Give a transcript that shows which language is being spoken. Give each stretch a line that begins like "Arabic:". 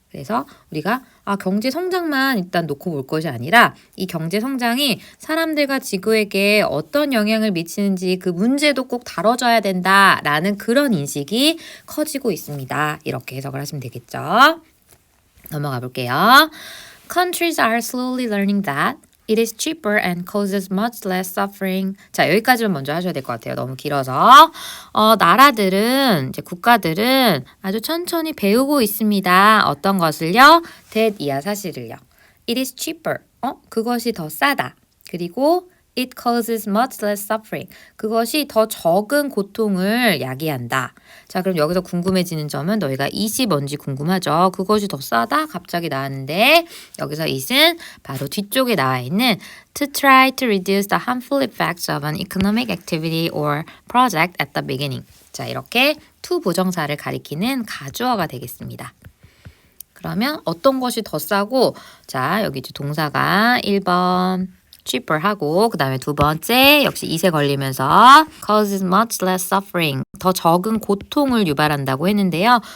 Korean: 그래서 우리가 경제 성장만 일단 놓고 볼 것이 아니라 이 경제 성장이 사람들과 지구에게 어떤 영향을 미치는지 그 문제도 꼭 다뤄져야 된다라는 그런 인식이 커지고 있습니다. 이렇게 해석을 하시면 되겠죠. 넘어가 볼게요.
English: Countries are slowly learning that it is cheaper and causes much less suffering.
Korean: 자, 여기까지만 먼저 하셔야 될 것 같아요. 너무 길어서. 나라들은, 이제 국가들은 아주 천천히 배우고 있습니다. 어떤 것을요? that 이하 사실을요.
English: It is cheaper.
Korean: 그것이 더 싸다. 그리고
English: it causes much less suffering.
Korean: 그것이 더 적은 고통을 야기한다. 자, 그럼 여기서 궁금해지는 점은 너희가 it이 뭔지 궁금하죠? 그것이 더 싸다? 갑자기 나왔는데 여기서 it은 바로 뒤쪽에 나와 있는
English: to try to reduce the harmful effects of an economic activity or project at the beginning.
Korean: 자, 이렇게 to 부정사를 가리키는 가주어가 되겠습니다. 그러면 어떤 것이 더 싸고 자, 여기 이제 동사가 1번 cheaper 하고 그 다음에 두 번째 역시 it에 걸리면서
English: causes much less suffering
Korean: 더 적은 고통을 유발한다고 했는데요.